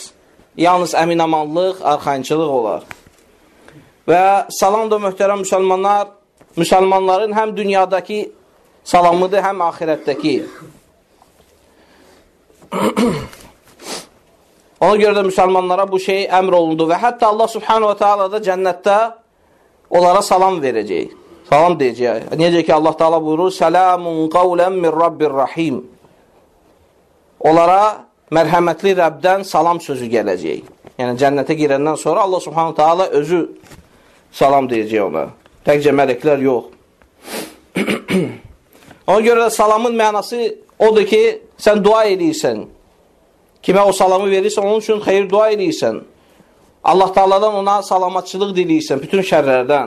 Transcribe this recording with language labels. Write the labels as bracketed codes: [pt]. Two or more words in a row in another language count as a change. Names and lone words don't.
[az] Yalnız əminamanlıq, arxayınçılıq olar. Və salam da möhtərəm müsəlmanlar, müsəlmanların həm dünyadakı salamıdır, həm axirətdəki. Ona görə də müsəlmanlara bu şey əmr olundu və hətta Allah [ar] سبحانه وتعالى [az] da cənnətdə onlara salam verəcək. Salam deyəcək. Necə ki Allah Taala buyurur: [ar] "سلام قولا من رب رحيم." [az] Onlara mərhəmətli Rəbdən salam sözü gələcək. Yəni cənnətə girəndən sonra Allah [ar] سبحانه وتعالى [az] özü salam deyəcək ona. Təkcə mələklər yox. Ona görə də salamın mənası odur ki, sən dua edirsən. Kimə o salamı verirsən, onun üçün xeyir dua edirsən. Allah Taala'dan ona salamatçılıq diləyirsən bütün şərlərdən.